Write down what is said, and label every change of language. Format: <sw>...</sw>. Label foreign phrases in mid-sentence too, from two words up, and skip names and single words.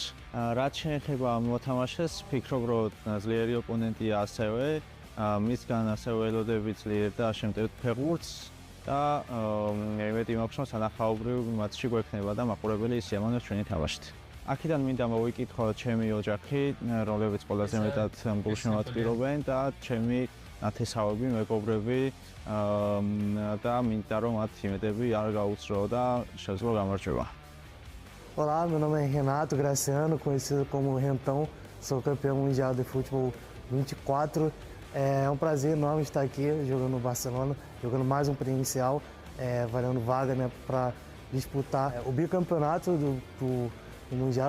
<ka>რაც შეეხება ამ მოთამაშეს, ვფიქრობ, რომ ძლიერი ოპონენტია ასევე, მისგან ასევე ველოდებით ძლიერ და შემტევ ფეხბურთს და მეტი მაქვს, რომ სანახაობრივ მატჩი გვექნება და მაყურებელი ისიამოვნებს ჩვენი თამაშით. აქედან მინდა მოვიკითხო ჩემი ოჯახი, რომლებიც ყველაზე მეტად გულში მოვატკბირობენ და ჩემი ნათესავები, მეგობრები და მინდა რომ მათ იმედები არ გაუცრო და შესაძლო გამარჯვება.</ka> <pt>Olá, meu nome é Renato Graciano, conhecido como Rentão, sou campeão mundial de futebol 24. É um prazer enorme estar aqui jogando no Barcelona, jogando mais um presencial, valendo vaga, né, para disputar o bicampeonato do Mundial.</pt>